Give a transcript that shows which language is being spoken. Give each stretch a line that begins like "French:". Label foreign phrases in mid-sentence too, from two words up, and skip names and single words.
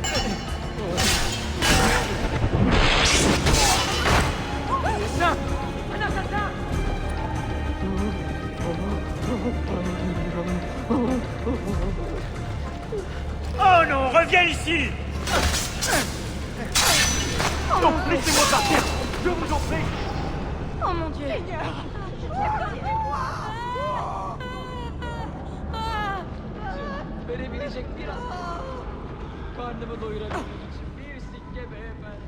French: Ça, un assassin. Oh non, reviens ici. Non, laissez-moi partir. Je vous en prie. Oh mon Dieu.
Turkish: Verebilecek biraz karnımı doyurabilmek için bir sikke beyefendi.